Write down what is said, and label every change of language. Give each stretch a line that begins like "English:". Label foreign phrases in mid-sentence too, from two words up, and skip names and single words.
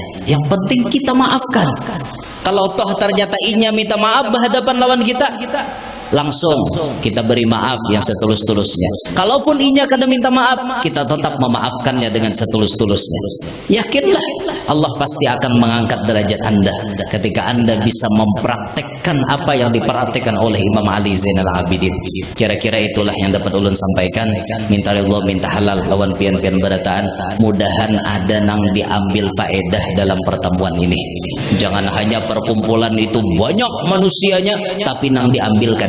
Indonesian: Yang penting kita maafkan. Kalau toh ternyata inya minta maaf berhadapan lawan kita, langsung kita beri maaf yang setulus-tulusnya.
Banjar: Kalaupun inya kada minta maaf, kita tetap memaafkannya dengan setulus-tulusnya.
Indonesian: Yakinlah Allah pasti akan mengangkat derajat Anda ketika Anda bisa mempraktekkan apa yang dipraktekkan oleh Imam Ali Zainal Abidin.
Banjar: Kira-kira itulah yang dapat ulun sampaikan. Minta Allah, minta halal lawan pian-pian berataan. Mudahan ada nang diambil faedah dalam pertemuan ini. Jangan hanya perkumpulan itu banyak manusianya, tapi nang diambil kada.